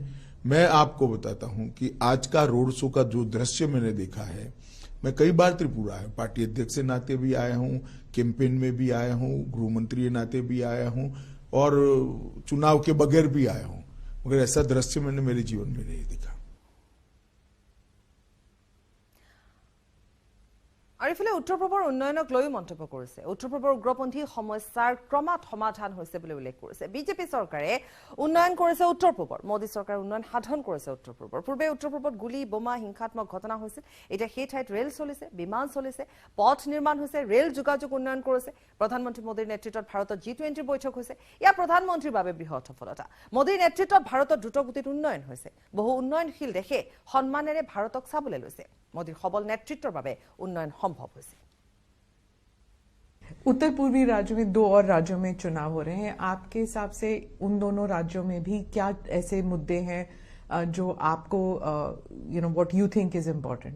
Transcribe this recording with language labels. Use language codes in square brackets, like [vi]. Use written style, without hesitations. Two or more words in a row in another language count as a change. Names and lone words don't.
[hi] मैं आपको बताता हूं कि आज का रोड शो का जो दृश्य मैंने देखा है, मैं कई बार त्रिपुरा आया, पार्टी अध्यक्ष के नाते भी आया हूं, कैंपेन में भी आया हूं, गृह मंत्री के नाते भी आया हूं, और चुनाव के बगैर भी आया हूं, मगर ऐसा दृश्य मैंने मेरे जीवन में नहीं देखा। [as] আৰু ইফালে উত্তৰ পূৰ্বৰ উন্নয়নক লৈ মন্তব্য কৰিছে। উত্তৰ পূৰ্বৰ উগ্ৰপন্থী সমস্যাৰ ক্ৰমাত সমাধান হৈছে বুলি উল্লেখ কৰিছে। বিজেপি চৰকাৰে উন্নয়ন কৰিছে উত্তৰ পূৰ্বৰ, মোদী চৰকাৰে উন্নয়ন সাধন কৰিছে উত্তৰ পূৰ্বৰ। পূৰ্বে উত্তৰ পূৰ্বত গুলী, বোমা, হিংসাত্মক ঘটনা হৈছিল, এতিয়া সেই ঠাইত ৰেল চলিছে, বিমান চলিছে, পথ নিৰ্মাণ হৈছে, ৰেল যোগাযোগ উন্নয়ন কৰিছে। প্ৰধানমন্ত্ৰী মোদীৰ নেতৃত্বত ভাৰতত G20 বৈঠক হৈছে, ইয়াৰ প্ৰধানমন্ত্ৰীৰ বাবে বৃহৎ সফলতা। মোদীৰ নেতৃত্বত ভাৰতত দ্ৰুতগতিত উন্নয়ন হৈছে, বহু উন্নয়নশীল দেশে সন্মানেৰে ভাৰতক চাবলৈ লৈছে। মোদী সবল নেতৃত্বৰ বাবে উন্নয়ন সম্ভৱ হৈছে। [hi] उत्तर पूर्वी राज्यों में 2 और राज्यों में चुनाव हो रहे हैं, आपके हिसाब से उन दोनों राज्यों में भी क्या ऐसे मुद्दे हैं जो आपको [en] what you think is important?